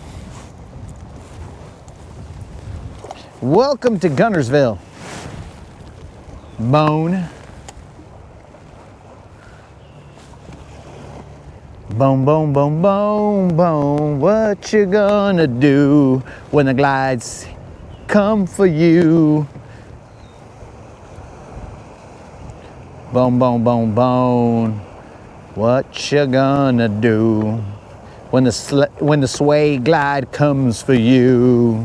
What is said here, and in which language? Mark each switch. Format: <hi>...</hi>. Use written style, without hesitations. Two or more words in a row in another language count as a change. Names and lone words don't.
<en>Welcome to Guntersville. Bone. Bone, bone, bone, bone, bone. What you gonna do when the glides come for you? Bone, bone, bone, bone. What you gonna do when the sway glide comes for you?</en>